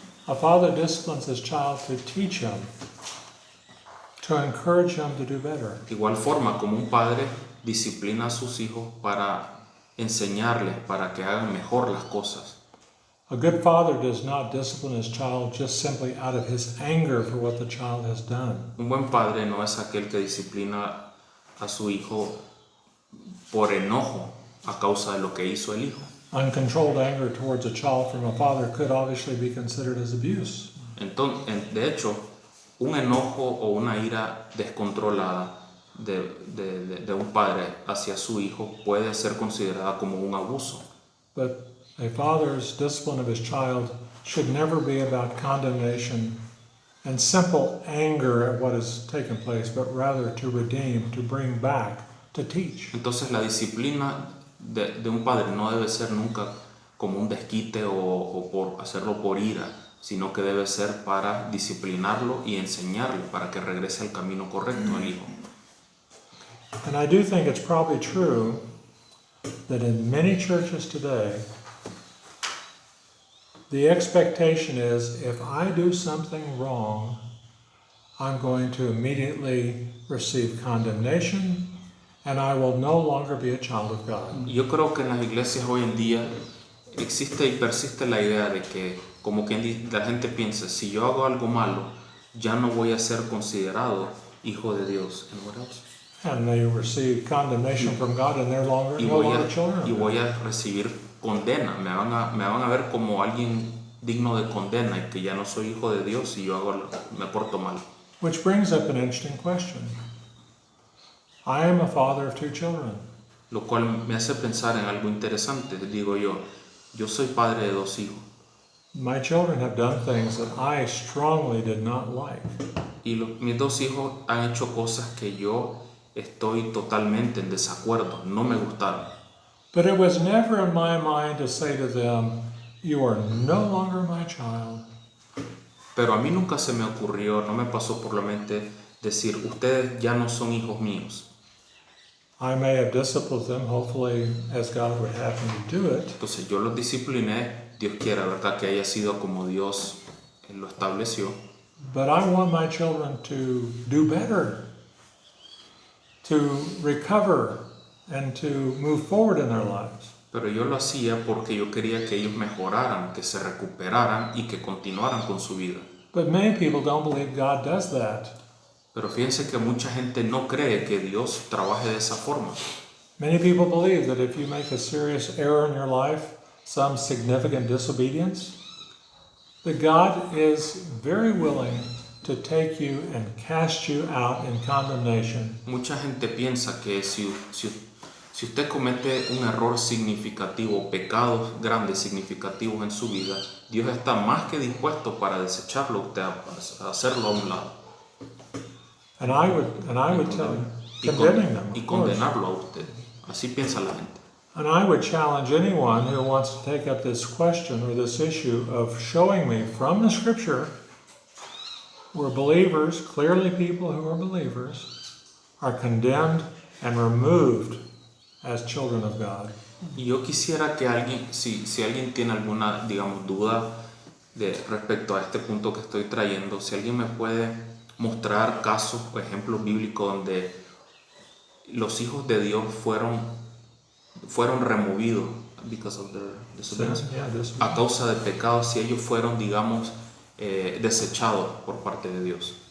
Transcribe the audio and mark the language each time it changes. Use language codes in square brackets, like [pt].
[en] A father disciplines his child to teach him, to encourage him to do better. [es] De igual forma, como un padre disciplina a sus hijos para enseñarles, para que hagan mejor las cosas. [en] A good father does not discipline his child just simply out of his anger for what the child has done. [es] Un buen padre no es aquel que disciplina a su hijo por enojo a causa de lo que hizo el hijo. [en] Uncontrolled anger towards a child from a father could obviously be considered as abuse. [es] Entonces, de hecho, un enojo o una ira descontrolada de un padre hacia su hijo puede ser considerada como un abuso. [en] But a father's discipline of his child should never be about condemnation and simple anger at what has taken place, but rather to redeem, to bring back, to teach. [es] Entonces la disciplina de un padre no debe ser nunca como un desquite o por hacerlo por ira, sino que debe ser para disciplinarlo y enseñarle para que regrese al camino correcto al hijo. [en] And I do think it's probably true that in many churches today, the expectation is if I do something wrong, I'm going to immediately receive condemnation and I will no longer be a child of God. [es] Yo creo que en las iglesias hoy en día existe y persiste la idea de que como que la gente piensa, si yo hago algo malo, ya no voy a ser considerado hijo de Dios. [en] And what else? And they receive condemnation from God and they're no [es] Y [en] longer children. [es] y voy a recibir condena, me van a ver como alguien digno de condena y que ya no soy hijo de Dios y me porto mal. [en] Which brings up an interesting question. I am a father of 2 children. [es] Lo cual me hace pensar en algo interesante. Digo yo soy padre de 2 hijos [en] My children have done things that I strongly did not like. [es] y mis 2 hijos han hecho cosas que yo estoy totalmente en desacuerdo, no me gustaron. [en] But it was never in my mind to say to them, you are no longer my child. [es] Pero a mí nunca se me ocurrió, no me pasó por la mente decir, ustedes ya no son hijos míos. [en] I may have disciplined them, hopefully, as God would have me to do it. [es] Entonces yo los discipliné, Dios quiera, ¿verdad? Que haya sido como Dios lo estableció. [en] But I want my children to do better, to recover, and to move forward in their lives. [es] Pero yo lo hacía porque yo quería que ellos mejoraran, que se recuperaran y que continuaran con su vida. [en] But many people don't believe God does that. [es] Pero fíjense que mucha gente no cree que Dios trabaje de esa forma. [en] Many people believe that if you make a serious error in your life, some significant disobedience, that God is very willing to take you and cast you out in condemnation. [es] Mucha gente piensa que si usted comete un error significativo, pecados grandes significativos en su vida, Dios está más que dispuesto para desecharlo a usted, a hacerlo a un lado. [en] And I would tell you, condemning them, [es] Y [en] of course. [es] condenarlo a usted. Así piensa la gente. [en] And I would challenge anyone who wants to take up this question or this issue of showing me from the scripture where believers, clearly people who are believers, are condemned and removed as children of God. [es] Y yo quisiera que alguien, si alguien tiene alguna, digamos, duda respecto a este punto que estoy trayendo, si alguien me puede mostrar casos o ejemplos bíblicos donde los hijos de Dios fueron removidos [en] because of their disobedience, [es] a causa de pecados, si ellos fueron, digamos, desechados por parte de Dios.